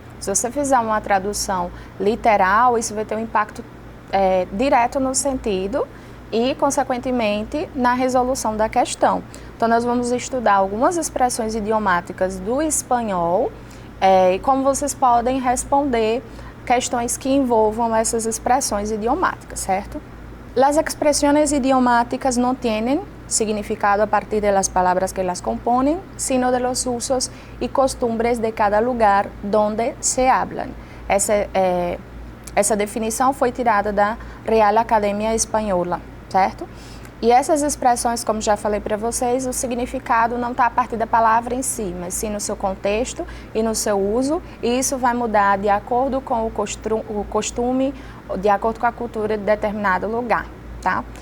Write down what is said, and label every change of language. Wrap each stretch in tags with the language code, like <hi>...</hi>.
<pt>Se você fizer uma tradução literal, isso vai ter um impacto direto no sentido e, consequentemente, na resolução da questão. Então, nós vamos estudar algumas expressões idiomáticas do espanhol e como vocês podem responder questões que envolvam essas expressões idiomáticas, certo?</pt> <es>Las expresiones idiomáticas no tienen significado a partir de las palabras que las componen, sino de los usos y costumbres de cada lugar donde se hablan.</es> <pt>Essa definição foi tirada da Real Academia Espanhola, certo? E essas expressões, como já falei para vocês, o significado não está a partir da palavra em si, mas sim no seu contexto e no seu uso, e isso vai mudar de acordo com o costume, de acordo com a cultura de determinado lugar, tá?</pt>